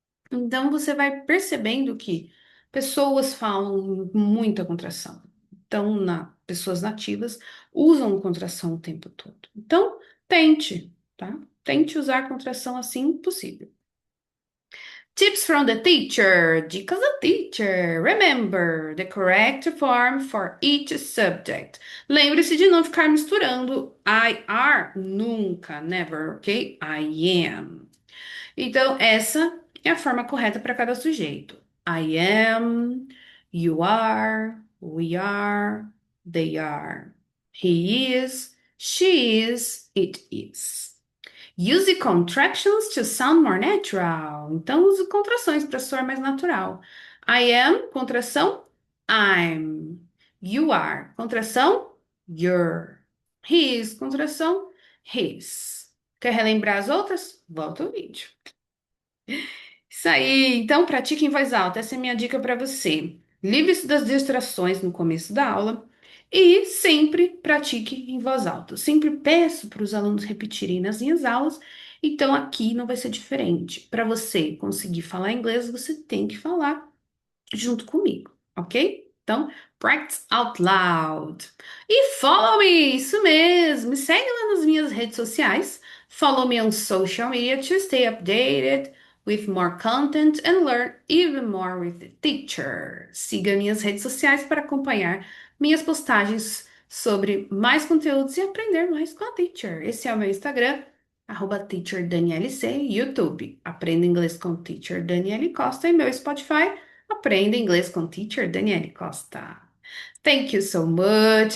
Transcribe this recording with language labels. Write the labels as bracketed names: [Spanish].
[Portuguese] Então, você vai percebendo que pessoas falam muita contração. Então, pessoas nativas usam contração o tempo todo. Então, tente, tá? Tente usar contração assim possível. [English] Tips from the teacher. Dicas da teacher. Remember the correct form for each subject. [Portuguese] Lembre-se de não ficar misturando I are nunca, never, ok? I am. Então, essa é a forma correta para cada sujeito. [English] I am, you are, we are, they are. He is, she is, it is. Use contractions to sound more natural. [Portuguese] Então, use contrações para soar mais natural. I am, contração, I'm. [English] You are, contração, you're. He is, contração, his. [Portuguese] Quer relembrar as outras? Volta o vídeo. Isso aí, então pratique em voz alta. Essa é a minha dica para você. Livre-se das distrações no começo da aula e sempre pratique em voz alta. Eu sempre peço para os alunos repetirem nas minhas aulas, então aqui não vai ser diferente. Para você conseguir falar inglês, você tem que falar junto comigo, ok? Então, practice out loud. E follow me, isso mesmo. Me segue lá nas minhas redes sociais. [English] Follow me on social media to stay updated with more content and learn even more with the teacher. [Portuguese] Siga minhas redes sociais para acompanhar minhas postagens sobre mais conteúdos e aprender mais com a teacher. Esse é o meu Instagram, @teacherdanielec, YouTube. Aprenda inglês com Teacher Daniele Costa e meu Spotify. Aprenda inglês com Teacher Daniele Costa. Thank you so much.